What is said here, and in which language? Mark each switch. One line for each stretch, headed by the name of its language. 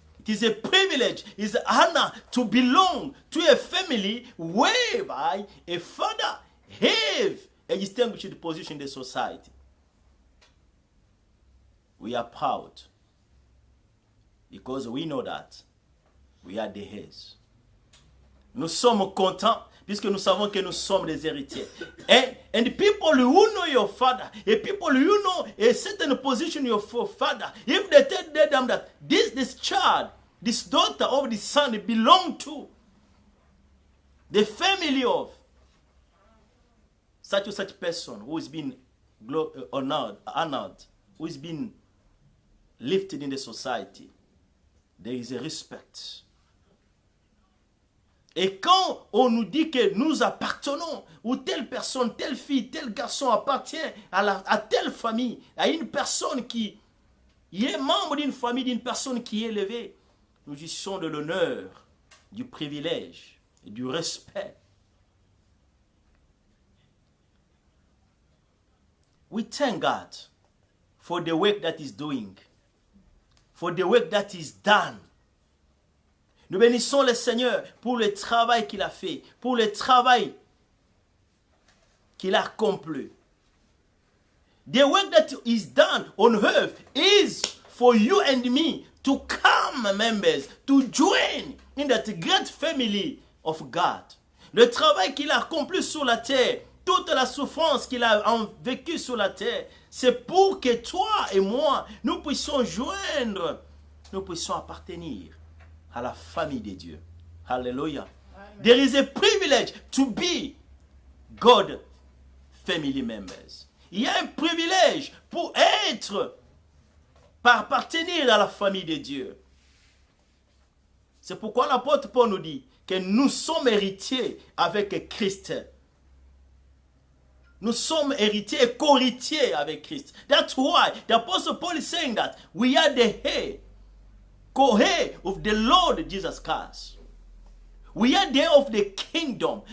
English: It is a privilege, it is an honor to belong to a family whereby a father have a distinguished position in the society. We are proud because we know that we are the heirs.
French: Nous sommes contents puisque nous savons que nous sommes des héritiers.
English: And the people who know your father, the people who know a certain position of your father, if they tell them that this child, this daughter of this son belong to the family of such or such person who has been honored, who has been lifted in the society, there is a respect.
French: Et quand on nous dit que nous appartenons, ou telle personne, telle fille, tel garçon appartient à telle famille, à une personne qui est membre d'une famille, d'une personne qui est élevée, nous jouissons de l'honneur, du privilège et du respect.
English: We thank God for the work that He's doing, for the work that is done.
French: Nous bénissons le Seigneur pour le travail qu'il a fait, pour le travail qu'il a accompli.
English: The work that is done on earth is for you and me to come members, to join in that great family of God.
French: Le travail qu'il a accompli sur la terre, toute la souffrance qu'il a vécue sur la terre, c'est pour que toi et moi, nous puissions joindre, nous puissions appartenir à la famille de Dieu. Hallelujah. Amen.
English: There is a privilege to be God family members.
French: Il y a un privilège pour appartenir à la famille de Dieu. C'est pourquoi l'apôtre Paul nous dit que nous sommes héritiers avec Christ. Nous sommes héritiers et co-héritiers avec Christ.
English: That's why the apostle Paul is saying that we are the heir, co-heir of the Lord Jesus Christ. We are the heir of the kingdom.